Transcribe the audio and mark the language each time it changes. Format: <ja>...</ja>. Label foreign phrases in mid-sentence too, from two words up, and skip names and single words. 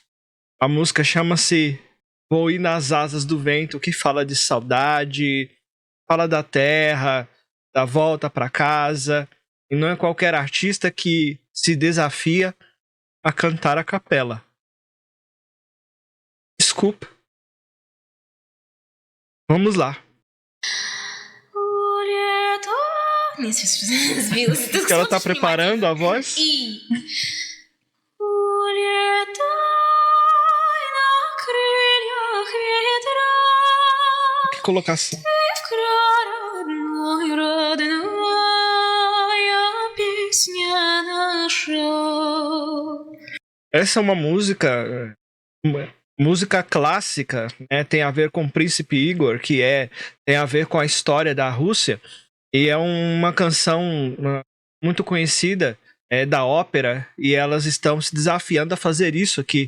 <pt>A música chama-se Vou ir nas asas do vento, que fala de saudade, fala da terra, da volta para casa. E não é qualquer artista que se desafia a cantar a capela. Desculpa. Vamos lá.</pt> <ru>Не, сбилась. Ты</ru> <pt>Que ela tá</pt> <ru>смотришь</ru> <pt>preparando a voz.</pt> <ru>И... Улетай на крыльях ветра,</ru> <pt>Que colocação.</pt> <ru>ты в край родная песня наша.</ru> <pt>Essa é uma música clássica, né? Tem a ver com o Príncipe Igor, tem a ver com a história da Rússia, e é uma canção muito conhecida da ópera, e elas estão se desafiando a fazer isso aqui.</pt>